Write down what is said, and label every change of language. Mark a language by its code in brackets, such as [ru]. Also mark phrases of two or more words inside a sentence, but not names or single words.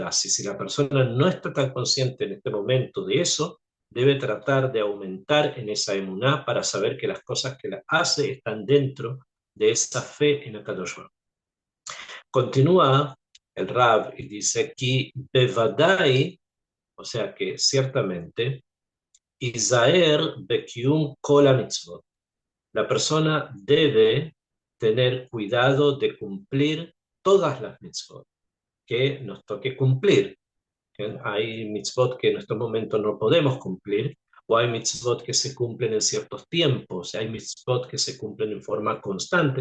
[es] Y si la persona no está tan consciente en este momento de eso, debe tratar de aumentar en esa emuná para saber que las cosas que la hace están dentro de esa fe en [he] הקדוש ברוך. [es] Continúa el Rab y dice que bevadai, o sea que ciertamente, [he] יזהר בקיום כל מצוות. [es] La persona debe tener cuidado de cumplir todas las mitzvot que nos toque cumplir. Hay mitzvot que en estos momentos no podemos cumplir, o hay mitzvot que se cumplen en ciertos tiempos, hay mitzvot que se cumplen en forma constante.